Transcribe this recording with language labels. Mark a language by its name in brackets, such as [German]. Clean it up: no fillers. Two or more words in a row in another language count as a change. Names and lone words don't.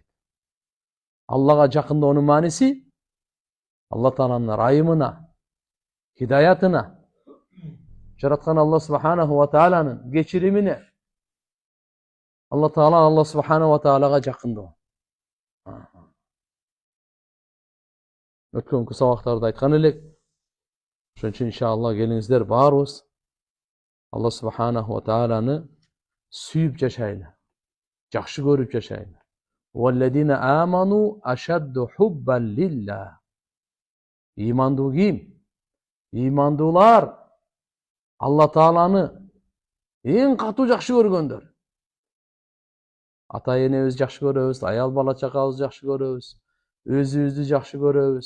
[Kyrgyz] Аллага жакындоонун мааниси Алла Тааланын райымына, хидаятына, жараткан Алла Субханаху ва Тааланын кечиримине Алла Таала Алла Субханаху ва Таалага жакындоо. Өткөнкү сабактарда айткан элек. Ошон үчүн иншалла келиңиздер баарыбыз Алла Субханаху ва Тааланы сүйүп жашайлы. Жакшы көрүп жашайлы. [Arabic] والذين آمنوا أشد حبا لله. [Kyrgyz] Имандуу ким? Имандуулар Алла Тааланы эң катуу жакшы көргөндөр. Ата энебиз жакшы көрөбүз, аял бала чакабызды жакшы көрөбүз, өзүбүздү жакшы көрөбүз.